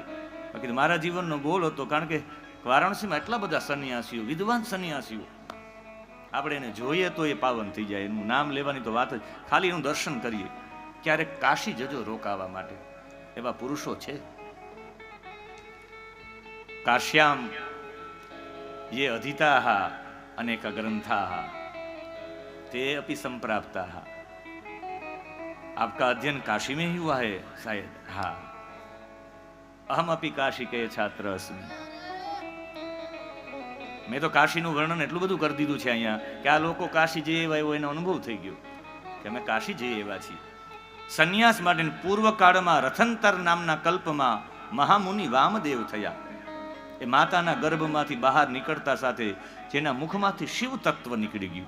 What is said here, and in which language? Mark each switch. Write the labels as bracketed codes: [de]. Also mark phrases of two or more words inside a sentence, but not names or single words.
[gu] બાકી મારા જીવનનો ગોલ હતો, કારણ કે વારાણસીમાં એટલા બધા સંન્યાસીઓ, વિદ્વાન સંન્યાસીઓ, આપણે એને જોઈએ તો એ પાવન થઈ જાય. એનું નામ લેવાની તો વાત જ, ખાલી એનું દર્શન કરીએ. ક્યારેક કાશી જજો રોકાવા માટે, એવા પુરુષો છે. [sa] કાશ્યામ ये अधीताः अनेक ग्रंथाः ते अपि संप्राप्ताः. [hi] आपका अध्ययन काशी में ही हुआ है शायद? हाँ, [sa] अहम अपि काशी के छात्र अस्मि. [gu] મેં તો કાશીનું વર્ણન એટલું બધું કરી દીધું છે અહીંયા કે આ લોકો કાશી જઈ એવા એવો એનો અનુભવ થઈ ગયો કે અમે કાશી જઈ એવા છીએ. સંન્યાસ માટે પૂર્વ કાળમાં રથંતર નામના કલ્પમાં મહામુનિ વામદેવ થયા. એ માતાના ગર્ભમાંથી બહાર નીકળતા સાથે જેના મુખમાંથી શિવ તત્વ નીકળી ગયું.